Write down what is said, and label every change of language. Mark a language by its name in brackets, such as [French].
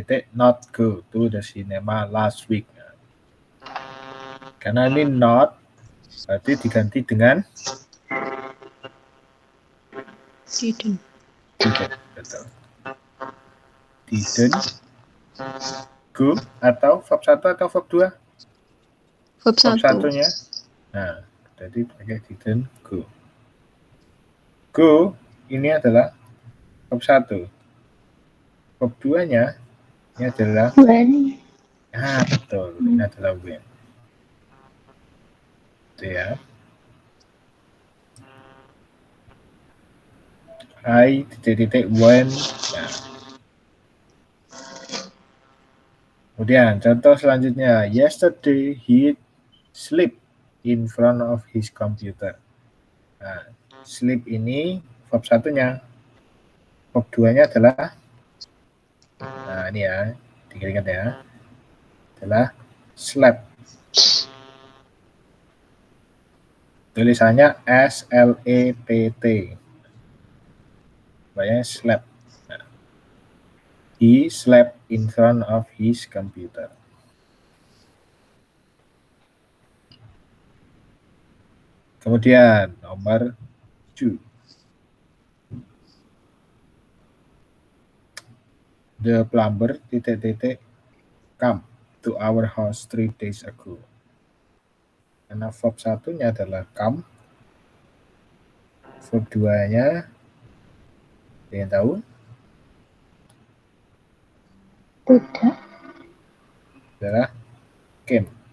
[English] Not go to the cinema last week. [Indonesian] Karena ini not, berarti diganti dengan [English] Didn't. [Indonesian] Betul. [English] Didn't go [Indonesian] atau verb 1 atau verb 2? [English] Verb 1. [Indonesian] 1-nya. Nah, jadi pakai [English] didn't go. [Indonesian] Go ini adalah verb 1. Verb 2-nya ini adalah [English] When. [Indonesian] Betul. Ini adalah when. Itu ya. [English] I ... when. Nah. [Indonesian] Kemudian contoh selanjutnya. [English] Yesterday he sleep in front of his computer. [Indonesian] Nah, sleep ini verb 1-nya. Verb 2-nya adalah ini ya. Diingat ya. Adalah slept. Tulisannya SLEPT. Bacanya slept. [English] Nah, he slept in front of his computer. [Indonesian] Kemudian nomor 2. [English] The plumber ... come to our house 3 days ago. [Indonesian] Karena verb satunya adalah come. Verb 2-nya ada yang tahu? Tidak. Adalah came.